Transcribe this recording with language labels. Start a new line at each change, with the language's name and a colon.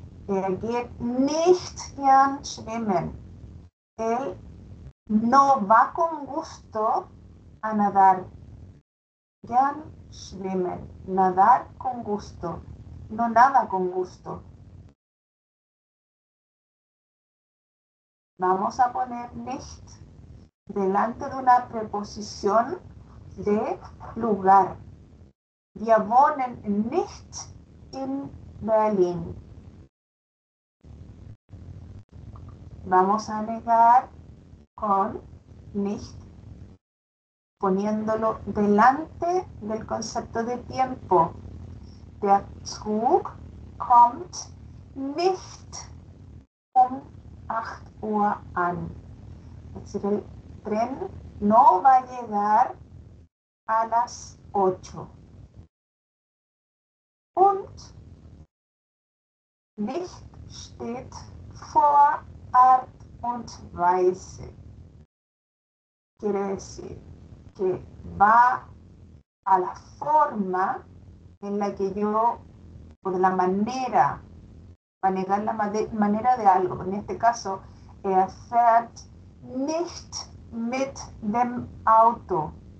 German: Geht nicht gern schwimmen.
Spanish: Él no va con gusto a nadar.
German: Gern schwimmen.
Spanish: Nadar con gusto. No nada con gusto. Vamos a poner nicht delante de una preposición de lugar.
German: Wir wohnen nicht in Berlin.
Spanish: Vamos a negar con nicht, poniéndolo delante del concepto de tiempo.
German: Der Zug kommt nicht 8 an.
Spanish: Es decir, el tren no va a llegar a las 8.
German: Und nicht steht vor Art und Weise.
Spanish: Quiere decir que va a la forma en la que yo, por la manera, va a negar la manera de algo. En este caso,
German: fährt nicht mit dem Auto.